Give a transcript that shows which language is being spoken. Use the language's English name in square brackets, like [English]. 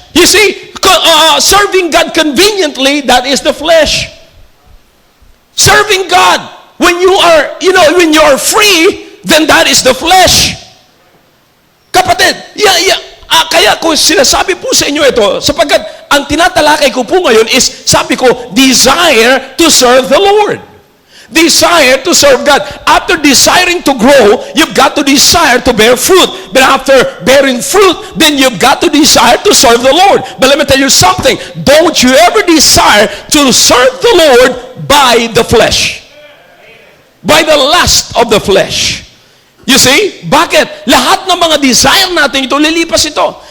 [English] You see, serving God conveniently, that is the flesh. Serving God when you are free, then that is the flesh. [Filipino] Kapatid, kaya ko sinasabi po sa inyo ito, sapagkat ang tinatalakay ko po ngayon is, sabi ko, [English] desire to serve the Lord. Desire to serve God. After desiring to grow, you've got to desire to bear fruit. But after bearing fruit, then you've got to desire to serve the Lord. But let me tell you something. Don't you ever desire to serve the Lord by the flesh. By the lust of the flesh. You see? [Filipino] Bakit? Lahat ng mga desire natin ito, lilipas ito.